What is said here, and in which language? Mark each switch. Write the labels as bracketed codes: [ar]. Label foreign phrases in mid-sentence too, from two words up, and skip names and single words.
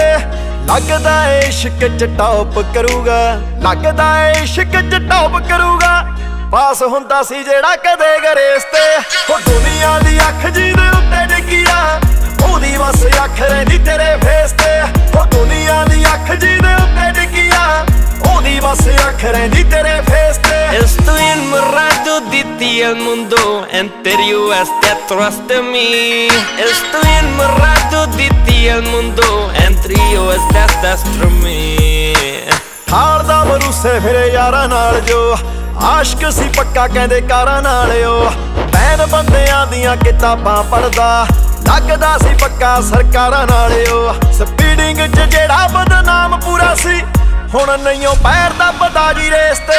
[pa] ਲਗਦਾ ਏ ਇਸ਼ਕ ਚ ਟੌਪ ਕਰੂਗਾ, ਲਗਦਾ ਏ ਇਸ਼ਕ ਚ ਟੌਪ ਕਰੂਗਾ, ਪਾਸ ਹੁੰਦਾ ਸੀ ਜੇੜ੍ਹਾ ਕਦੇ ਗਰੇਸ ਤੇ। ਓ ਦੁਨੀਆ ਦੀ ਅੱਖ ਜਿਹਦੇ ਉੱਤੇ ਟਿਕੀ ਆ, ਓਹਦੀ ਬਸ ਅੱਖ ਰਹਿੰਦੀ ਤੇਰੇ ਫੇਸ ਤੇ। ਓ ਦੁਨੀਆ ਦੀ ਅੱਖ ਜਿਹਦੇ ਉੱਤੇ ਟਿਕੀ ਆ, ਓਹਦੀ ਬਸ ਅੱਖ ਰਹਿੰਦੀ ਤੇਰੇ ਫੇਸ ਤੇ। [es] Estoy enamorado de ti el mundo entero está atrás de mí. Estoy enamorado de ti el mundo entero está atrás de mí. [pa] ਹਾਰ ਦਾ ਭਰੂਸੇ ਫਿਰੇ ਯਾਰਾਂ ਨਾਲ ਜੋ, ਆਸ਼ਕ ਸੀ ਪੱਕਾ ਕਹਿੰਦੇ ਕਾਰਾਂ ਨਾਲ ਓ। ਬੈਨ ਬੰਦਿਆਂ ਦੀਆਂ ਕਿਤਾਬਾਂ ਪੜ੍ਹਦਾ, ਲੱਗਦਾ ਸੀ ਪੱਕਾ ਸਰਕਾਰਾਂ ਨਾਲ ਓ। ਸਪੀਡਿੰਗ 'ਚ ਜਿਹੜਾ ਬਦਨਾਮ ਪੂਰਾ ਸੀ, ਹੁਣ ਨਹੀਂ ਉਹ ਪੈਰ ਦਾ ਪਤਾ ਜੀ ਰੇਸ ਤੇ।